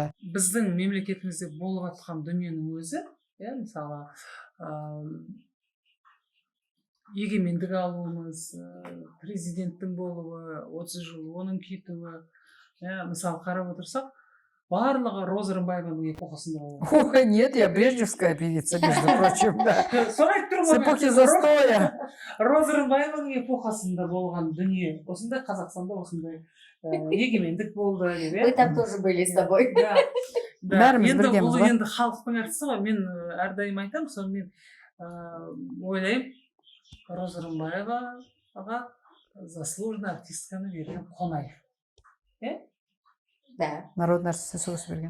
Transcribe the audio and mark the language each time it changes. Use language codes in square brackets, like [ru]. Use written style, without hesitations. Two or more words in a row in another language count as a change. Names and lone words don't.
[kk] Біздің мемлекетімізде болып жатқан дүниенің өзі, мысалы, егемендік алуымыз, президенттің болуы, 30 жыл оның кетуі, мысалы қарап отырсақ, барлығы Роза Рымбаеваның эпохасында болған. Ой, [ru] нет, я брежневская певица, между прочим, да. [kk] Соны айтып [ru] С эпохи застоя. [kk] Роза Рымбаеваның эпохасында болған дүние. Осындай Қазақстанда осындай егемендік болды деп, [ru] Мы там тоже были с тобой. Да. [kk] Бәріміз Енді біргеміз бұл ғой. енді халықтың әртісі ғой. Мен әрдайым айтамын, соны мен ойлаймын, Роза Рымбаеваға [ru] заслуженный артистканы [kk] берген Қонаев. [ru] Да. [kk] Народный артист сөз берген.